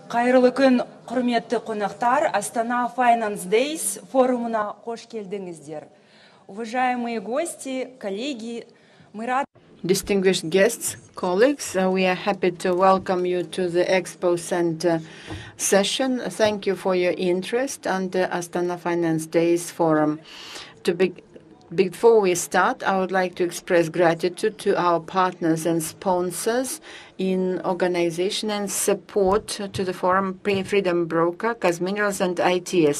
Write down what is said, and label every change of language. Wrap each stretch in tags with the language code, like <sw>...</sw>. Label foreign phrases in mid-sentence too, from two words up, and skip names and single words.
<kk>Қайырлы күн, құрметті қонақтар, Астана Finance Days форумына қош келдіңіздер.</kk> <ru>Уважаемые гости, коллеги, мы рады...</ru> <en>Distinguished guests, colleagues, we are happy to welcome you to the Expo Center session. Thank you for your interest on the Astana Finance Days Forum. Before we start, I would like to express gratitude to our partners and sponsors in organization and support to the forum, Freedom Broker, Kazminerals, and ITS.</en>